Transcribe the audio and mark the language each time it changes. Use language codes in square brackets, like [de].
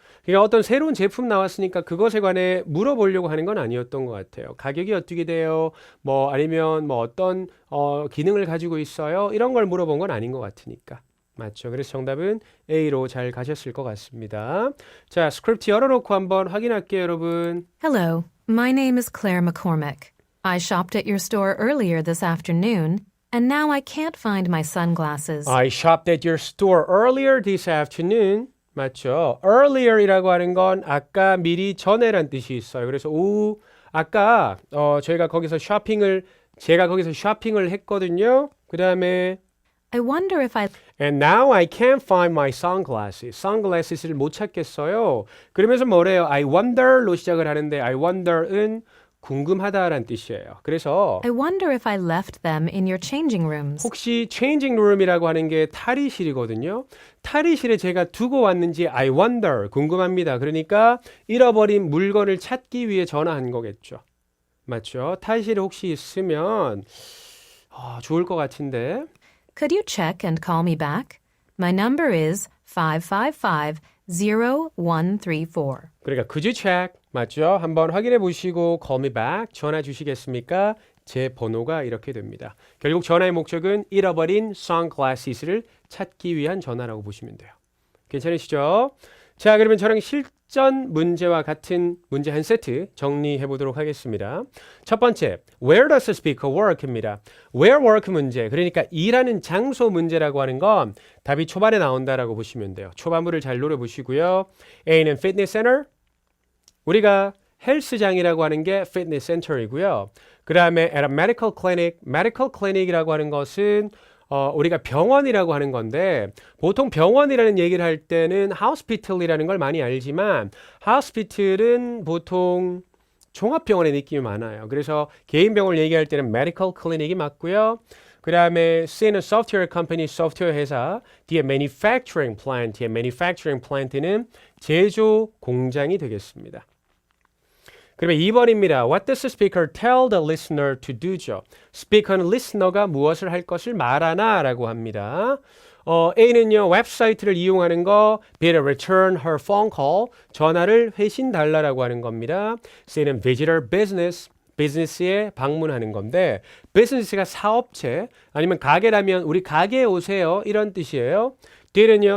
[ko] 그러니까 어떤 새로운 제품 나왔으니까 그것에 관해 물어보려고 하는 건 아니었던 것 같아요. 가격이 어떻게 돼요? 뭐 아니면 뭐 어떤 기능을 가지고 있어요? 이런 걸 물어본 건 아닌 것 같으니까. 맞죠? 그래서 정답은 A로 잘 가셨을 것 같습니다. 자, 스크립트 열어놓고 한번 확인할게요, 여러분. [en] Hello, my name is Claire McCormick. I shopped at your store earlier this afternoon, and now I can't find my sunglasses. I shopped at your store earlier this afternoon. [ko] 맞죠? earlier이라고 하는 건 아까 미리 전에란 뜻이 있어요. 그래서 아까 제가 거기서 쇼핑을 했거든요. 그 다음에 [en] I wonder if I And now I can't find my sunglasses. [ko] Sunglasses를 못 찾겠어요. 그러면서 뭐래요? [en] I wonder [ko] 로 시작을 하는데 I wonder은 궁금하다라는 뜻이에요. 그래서 [en] I wonder if I left them in your changing rooms. [ko] 혹시 changing room이라고 하는 게 탈의실이거든요. 탈의실에 제가 두고 왔는지 [en] I wonder [ko] 궁금합니다. 그러니까 잃어버린 물건을 찾기 위해 전화한 거겠죠. 맞죠? 탈의실에 혹시 있으면 좋을 것 같은데. [en] Could you check and call me back? My number is 555-0134. [ko] 그러니까 [en] could you check? [ko] 맞죠? 한번 확인해 보시고 [en] call me back [ko] 전화 주시겠습니까? 제 번호가 이렇게 됩니다. 결국 전화의 목적은 잃어버린 sunglasses를 찾기 위한 전화라고 보시면 돼요. 괜찮으시죠? 자, 그러면 저랑 실전 문제와 같은 문제 한 세트 정리해 보도록 하겠습니다. 첫 번째, [en] where does the speaker work입니다. [ko] where work 문제, 그러니까 일하는 장소 문제라고 하는 건 답이 초반에 나온다라고 보시면 돼요. 초반부를 잘 노려보시고요. A는 fitness center, 우리가 헬스장이라고 하는 게 fitness center이고요. 그 다음에 at a medical clinic이라고 하는 것은 우리가 병원이라고 하는 건데 보통 병원이라는 얘기를 할 때는 hospital이라는 걸 많이 알지만 hospital은 보통 종합병원의 느낌이 많아요. 그래서 개인 병원을 얘기할 때는 medical clinic이 맞고요. 그 다음에 C는 software company, 소프트웨어 회사, 뒤에 manufacturing plant는 제조 공장이 되겠습니다. 그러면 2번입니다. [en] What does the speaker tell the listener to do죠? [ko] 스피커는 listener가 무엇을 할 것을 말하나 라고 합니다. A는요. 웹사이트를 이용하는 거 [en] be to return her phone call [ko] 전화를 회신 달라라고 하는 겁니다. C는 visitor business 비즈니스에 방문하는 건데 비즈니스가 사업체 아니면 가게라면 우리 가게에 오세요 이런 뜻이에요. D는요.